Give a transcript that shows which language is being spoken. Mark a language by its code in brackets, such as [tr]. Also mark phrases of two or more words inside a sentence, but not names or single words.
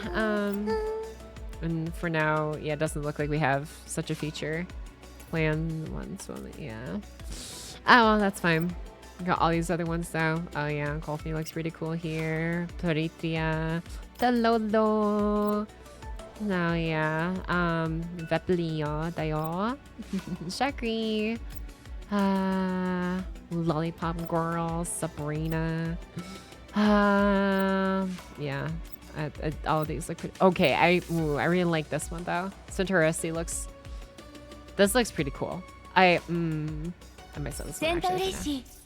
[en] And for now, yeah, it doesn't look like we have such a feature. Plan once, yeah. Oh, well, that's fine. Got all these other ones though. Oh yeah, Coffee looks pretty cool here. Peritria, Talolo. No, yeah. Veplio, Dayo. Shakri. Lollipop Girl, Sabrina. Yeah. All of these look pretty. Okay, I really like this one though. Centaurus looks. This looks pretty cool. I might sell this one actually.